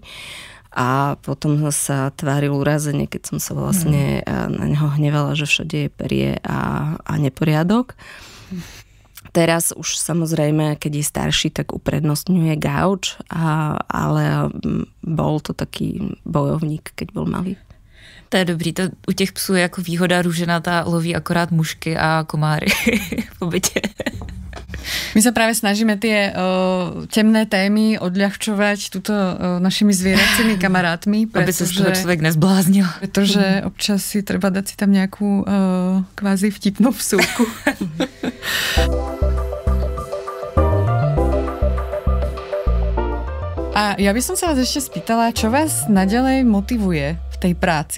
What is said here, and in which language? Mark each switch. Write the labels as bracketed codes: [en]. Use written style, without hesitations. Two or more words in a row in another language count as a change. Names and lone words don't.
[sk] A potom sa tváril urazene, keď som sa vlastne na neho hnevala, že všade je perie a neporiadok. Teraz už samozrejme, keď je starší, tak uprednostňuje gauč, ale bol to taký bojovník, keď bol malý. [cs] To je dobrý, to u těch psů je jako výhoda růženatá, loví akorát mušky a komáry v bytě. [sk] My sa práve snažíme tie temné témy odľahčovať tuto našimi zvieracími kamarátmi. Aby sa z toho človek nezbláznil. Pretože občas si treba dať si tam nejakú kvázi vtipnú vsúku. A ja by som sa vás ešte spýtala, čo vás naďalej motivuje v tej práci?